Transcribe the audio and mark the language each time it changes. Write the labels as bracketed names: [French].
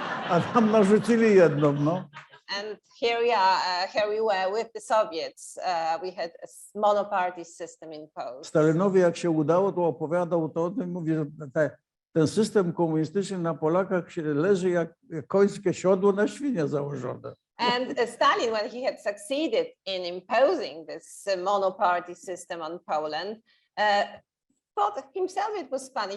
[Polish] A tam narzucili jedną, no. [English] And here we were with the Soviets. We had a monoparty system imposed. [Polish] Stalinowi, jak się udało, to opowiadał to o tym, mówi, że ten system komunistyczny na Polakach się leży jak końskie siodło na świnie założone. [English] And Stalin, when he had succeeded in imposing this monoparty system on Poland, thought himself it was funny.